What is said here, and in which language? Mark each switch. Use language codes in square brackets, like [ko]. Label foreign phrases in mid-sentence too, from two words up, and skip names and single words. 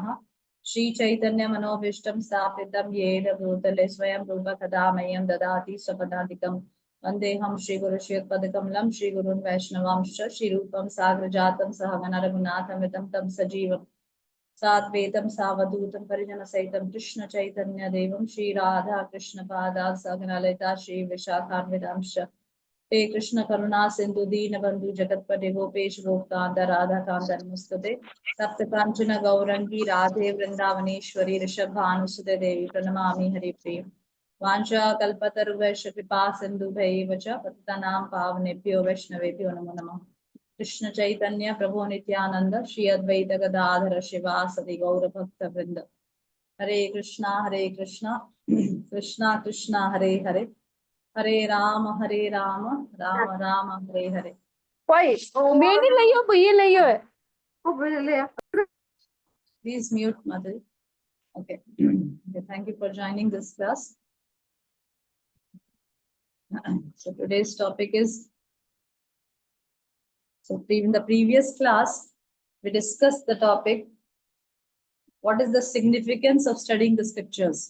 [sa] श्रीचैतन्यमनोभीष्टं स्थापितं येन भूतले स्वयं रूप कदा मह्यं ददाति स्वपदाधिकं वन्देऽहं श्रीगुरुश्रीयुतपदकमलं श्रीगुरून् वैष्णवांश्च श्रीरूपं साग्रजातं सहगण रघुनाथमितं तं सजीवं साद्वैतं सावधूतं परिजनसहितं कृष्णचैतन्यदेवं श्रीराधा कृष्णपादाः सहगण ललिता श्रीविशाखान्वितांश्च हे कृष्ण करुणा सिंधु दीन बंधु जगतपते गोपेश गोपकांत राधा कांत नमस्तुते सप्त कांचन गौरंगी राधे वृंदावनेश्वरी ऋषभानुसुते देवी प्रणमामि हरिप्रिय वाञ्छा कल्पतरुभ्यश्च कृपा सिन्धुभ्यैव च पतितानां पावनेभ्यो वैष्णवेभ्यो नमो नमः। कृष्ण चैतन्य प्रभु नित्यानंद श्री अद्वैत गदाधर शिवासदि गौर भक्त वृंद हरे कृष्णा कृष्णा कृष्णा हरे हरे हरे राम राम राम हरे हरे। [hi] मैंने लियो भैया लियो है वो भैया ले [en] Please mute, mother. Okay. Okay, thank you for joining this class. So today's topic is, in the previous class, we discussed the topic, what is the significance of studying the scriptures?